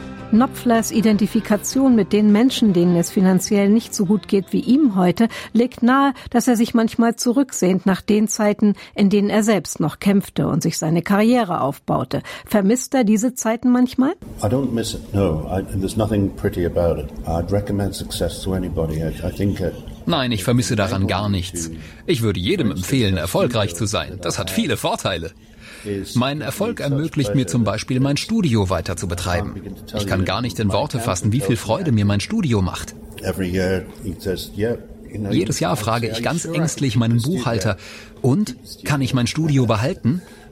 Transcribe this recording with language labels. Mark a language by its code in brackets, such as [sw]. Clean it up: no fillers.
[de] Knopflers Identifikation mit den Menschen, denen es finanziell nicht so gut geht wie ihm heute, legt nahe, dass er sich manchmal zurücksehnt nach den Zeiten, in denen er selbst noch kämpfte und sich seine Karriere aufbaute. Vermisst er diese Zeiten manchmal? [en] I don't miss it, no. There's nothing pretty about it. I'd recommend success to anybody. I think it. [de] Nein, ich vermisse daran gar nichts. Ich würde jedem empfehlen, erfolgreich zu sein. Das hat viele Vorteile. Mein Erfolg ermöglicht mir zum Beispiel, mein Studio weiter zu betreiben. Ich kann gar nicht in Worte fassen, wie viel Freude mir mein Studio macht. Jedes Jahr frage ich ganz ängstlich meinen Buchhalter, und kann ich mein Studio behalten?